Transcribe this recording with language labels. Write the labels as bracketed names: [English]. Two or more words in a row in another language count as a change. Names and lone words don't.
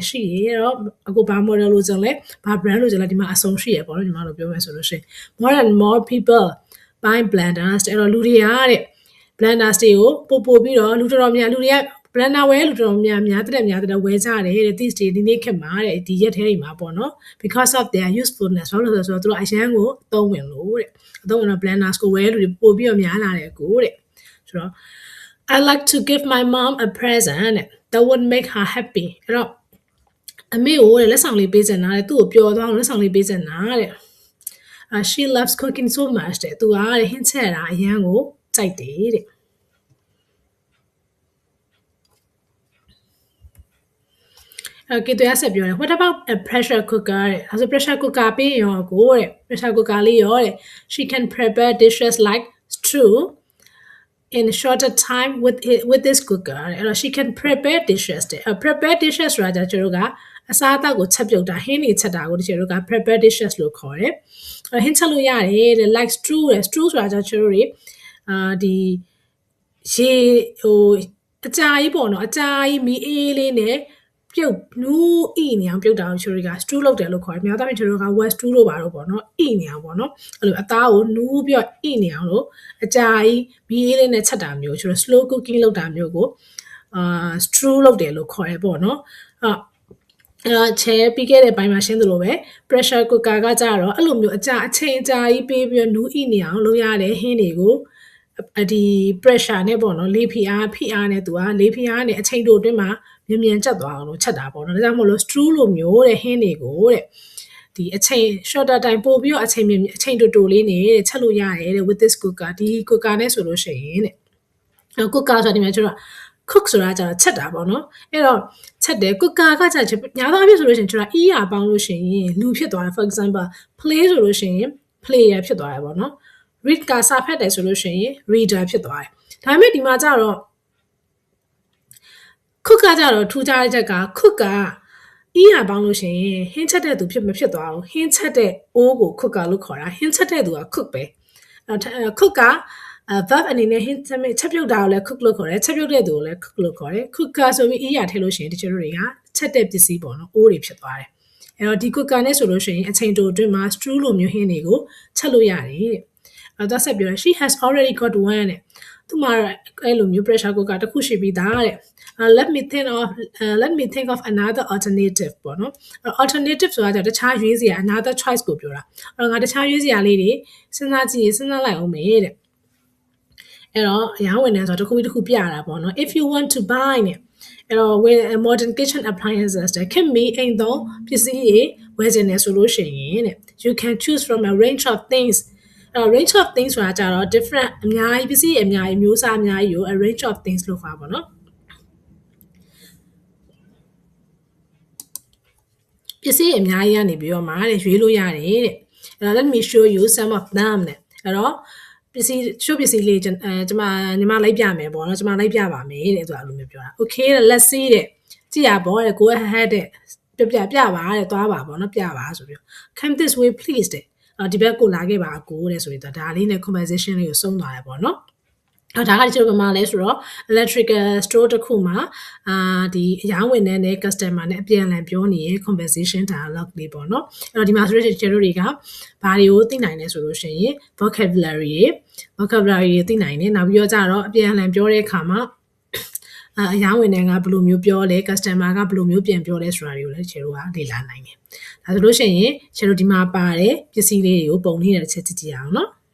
[Burmese] ရှိရတော့အခုဘာ model လို့ဆိုလဲဘာ brand လို့ဆိုလဲဒီမှာအဆုံးရှိရပေါ့နော်ဒီမှာလို့ပြောမယ်ဆိုလို့ရှိရင် [English] more and more people buy blenders [Burmese] အဲ့တော့လူတွေကတဲ့ blenders တွေကိုပို့ပြီးတော့လူတော်တော်များလူတွေက blender ဝယ်လူတော်များတဲ့ဝယ်ကြတယ်တဲ့ [English] these days [Burmese] ဒီနေ့ခေတ်မှာတဲ့ဒီရက်ထဲတွေမှာပေါ့နော် [English] because of their usefulness [Burmese] ဘာလို့လဲဆိုတော့သူတို့အရန်ကိုအသုံးဝင်လို့တဲ့အသုံးဝင်တော့ blenders ကိုဝယ်လူတွေပို့ပြီးတော့များလာတယ်ကိုတဲ့ဆိုတော့ [English] I like to give my mom a present that would make her happy [Burmese] အဲ့တော့အမေကိုလက်ဆောင်လေးပေးချင်တာတဲ့သူ့ကိုပျော်သွားအောင်လက်ဆောင်လေးပေးချင်တာတဲ့ [English] she loves cooking so much [Burmese] တဲ့သူကတဲ့ဟင်းချက်တာအရန်ကိုကြိုက်တယ်တဲ့Okay သူရဆက်ပြောတယ် [English] what about a pressure cooker [Burmese] တဲ့အဲဆို [English] pressure cooker [Burmese] ပေးရောကိုတဲ့ [English] pressure cooker [Burmese] လေးရောတဲ့ [English] she can prepare dishes like stew in a shorter time with this cooker [Burmese] အဲ့တော့ [English] she can prepare dishes [Burmese] တဲ့ [English] prepare dishes [Burmese] ဆိုတာကျတို့ကအစားအသောက်ကိုချက်ပြုတ်တာဟင်းတွေချက်တာကိုကျတို့က [English] prepare dishes [Burmese] လို့ခေါ်တယ်ဟင်းချက်လို့ရတယ်တဲ့ [English] like stew [Burmese] တဲ့ stew ဆိုတာကျတို့တွေဒီရေအကြာကြီးပေါ့နော်အကြာကြီးမီးအေးလေးနဲ့ပြုတ်နူးအိနေအောင်ပြုတ်တာကိုချိုရီက stew လုပ်တယ်လို့ခေါ်တယ်။များသောအားဖြင့်ချိုရီက [English] west stew [Burmese] လို့ပါတော့ပေါ့နော်။အိနေအောင်ပေါ့နော်။အဲ့လိုအသားကိုနူးပြီးတော့အိနေအောင်လို့အကြာကြီးမီးအေးလေးနဲ့ချက်တာမျိုးချိုရီ [English] slow cooking [Burmese] လုပ်တာမျိုးကိုstew လုပ်တယ်လို့ခေါ်တယ်ပေါ့နော်။ချဲ ပြီးခဲ့တဲ့ဘိုင်းမှာရှင်းသလိုပဲ [English] pressure cooker [Burmese] ကကြတော့အဲ့လိုမျိုးအချိန်အကြာကြီးပေးပြီးတော့နူးအိနေအောင်လုပ်ရတဲ့ဟင်းတွေကိုဒီ pressure နဲ့ပေါ့နော်လေဖိအားနဲ့သူက လေဖိအားနဲ့အချိန်တိုအတွင်းမှာမြန်ကျက်သွားအောင်လို့ချက်တာပေါ့နော်ဒါကြောင့်မို့လို့ stew လိုမျိုးတဲ့ဟင်းတွေကိုတဲ့ဒီအချိန် [English] shorter time [Burmese] ပို့ပြီးတော့အချိန်တိုလေးနဲ့ချက်လို့ရတယ်တဲ့ [English] with this cooker [Burmese] ဒီ cooker နဲ့ဆိုလို့ရှိရင်တဲ့ cooker ဆိုတာဒီမှာကျတော့ cook ဆိုတာကျတော့ချက်တာပေါ့နော်အဲ့တော့ချက်တယ် cooker ကကျညာတော့အဖြစ်ဆိုလို့ရှိရင်ကျတော့ ER ပေါင်းလို့ရှိရင်လူဖြစ်သွားတယ် [English] for example play [Burmese] ဆိုလို့ရှိရင် player ဖြစ်သွားတယ်ပေါ့နော် read ကစာဖတ်တယ်ဆိုလို့ရှိရင် reader ဖြစ်သွားတယ်ဒါပေမဲ့ဒီမှာကျတော့ cook ကကြတော့ထူးခြားတဲ့ချက်က cook က ER ပေါင်းလို့ရှိရင်ဟင်းချက်တဲ့သူမဖြစ်သွားဘူးဟင်းချက်တဲ့အိုးကို cook လို့ခေါ်တာဟင်းချက်တဲ့သူက cook ပဲcook ကverb အနေနဲ့ဟင်းချက်ပြုတ်တာကိုလည်း cook လို့ခေါ်တယ်ချက်ပြုတ်တဲ့သူ ကိုလည်း cook လို့ခေါ်တယ် cooker ဆိုပြီး ER ထည့်လို့ရှိရင်တချို့တွေကချက်တဲ့ပစ္စည်းပေါ့နော်အိုးတွေဖြစ်သွားတယ်အဲ့တော့ဒီ cooker နဲ့ဆိုလို့ရှိရင်အချိန်တိုအတွင်းမှာ stew လိုမျိုးဟင်းတွေကိုချက် လို့ရတယ်တဲ့အဲ့တော့ဆက်ပြောတယ် [English] she has already got one [Burmese] တဲ့သူမှာအဲ့လိုမျိုး [English] pressure cooker [Burmese] တစ်ခုရှိပြီးသားတဲ့ [English] let me think of another alternative [Burmese] ပေါ့နော် alternative ဆိုတာတခြားရွေးစရာ [English] another choice [Burmese] ကိုပြောတာအဲ့တော့ငါတခြားရွေးစရာလေးတွေစဉ်းစားလိုက်အောင်မေးတဲ့အဲ့တော့အရောင်းဝင်တယ်ဆိုတော့တစ်ခုပြတာပေါ့နော် [English] if you want to buy [Burmese] နဲ့အဲ့တော့ [English] with modern kitchen appliances [Burmese] တဲ့ခင်မီအိမ်သုံးပစ္စည်းတွေဝယ်ချင်တယ်ဆိုလို့ရှိရင်တဲ့ [English] you can choose from a range of things range of things [Burmese] ဆိုတာကြတော့ different အများကြီးပစ္စည်းအများကြီးမျိုးစားအများကြီးကို [English] a range of things [Burmese] လို့ခေါ်ပါတော့ ပစ္စည်းအများကြီးကနေပြီးတော့မှတဲ့ရွေးလို့ရတယ်တဲ့အဲ့တော့ [English] let me show you some of them [Burmese] တဲ့အဲ့တော့ပစ္စည်းလေးညီမလိုက်ပြမယ်ပေါ့နော်ညီမလိုက်ပြပါမယ်တဲ့သူကအဲ့လိုမျိုးပြောတာ okay [English] let's see [Burmese] တဲ့ကြည့်ရပေါ့တဲ့ [English] go ahead [Burmese] တဲ့ပြပါတဲ့သွားပါပေါ့နော်ပြပါဆိုပြီး [English] come this way please [Burmese] တဲ့ဒီဘက်ကိုလာခဲ့ပါအကိုတဲ့ဆိုပြီးတော့ဒါ လေးနဲ့ conversation လေးကိုစုံသွားတယ်ပေါ့နော်ဒါကကျတော့ဘာမှလဲဆိုတော့ [English] electrical store [Burmese] တစ်ခုမှာဒီအရောင်းဝန်ထမ်းနဲ့ customer နဲ့အပြန် အလှန်ပြောနေတဲ့ [English] conversation dialogue [Burmese] လေးပေါ့နော်အဲ့တော့ဒီမှာဆိုလို့ရှိရင်ကျတို့တွေကဘာတွေကိုသိနိုင်လဲဆိုလို့ရှိရင် vocabulary တွေသိနိုင်တယ်နောက်ပြီးတော့ကြတော့အပြန်အလှန်ပြောတဲ့အခါမှာအရောင်းဝန်ထမ်းကဘယ်လိုမျိုးပြောလဲ customer ကဘယ်လိုမျိုးပြန်ပြောလဲဆိုတာတွေကိုလည်းကျတို့ကလေ့လာနိုင်တယ်ဒါဆိုလို့ရှိရင်ကျတို့ဒီမှာပါတယ်ပစ္စည်းလေးတွေကိုပုံလေးနဲ့တစ်ချက်ကြည့်အောင်နော်